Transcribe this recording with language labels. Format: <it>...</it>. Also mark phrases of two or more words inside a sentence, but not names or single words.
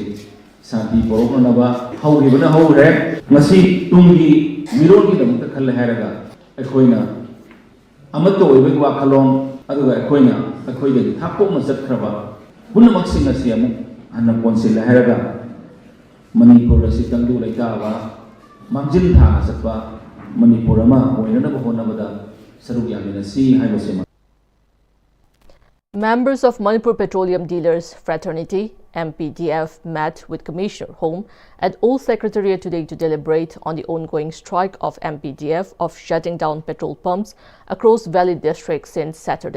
<mni>शांति परोखनबा हौगिबना हौरे मसी तुंगी मिरोगी दमत खल हाइरगा अखोइना अमतो ओइबा वाखलोम अदुगा अखोइना अखोइदगी थापोम चतखरबा पुनमक्सिंग असि अमु हन कोनसिल हाइरगा मणिपुर असि तंगदु लैताबा मांजिल था चतबा मणिपुर अमा ओइननबा होनबदा सरुग यामिनसी हाइबसे</mni> <en>Members of Manipur Petroleum Dealers Fraternity (MPDF) met with Commissioner Home at Old Secretariat today to deliberate on the ongoing strike of MPDF of shutting down petrol pumps across Valley District since Saturday.</en>